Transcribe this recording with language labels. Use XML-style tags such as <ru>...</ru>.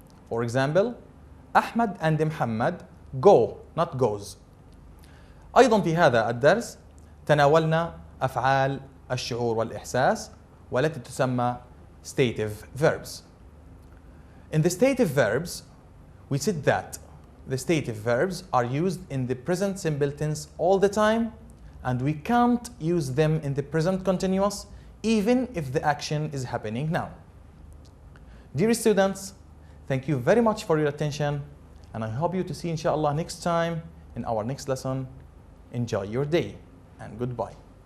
<en>For example Ahmed and Muhammad go not goes.</en> <ar>أيضا في هذا الدرس تناولنا أفعال الشعور والإحساس والتي تسمى stative verbs.</ar> <en>In the stative verbs we said that the stative verbs are used in the present simple tense all the time and we can't use them in the present continuous even if the action is happening now. Dear students, thank you very much for your attention and I hope you to see inshallah next time in our next lesson. Enjoy your day and goodbye.</en>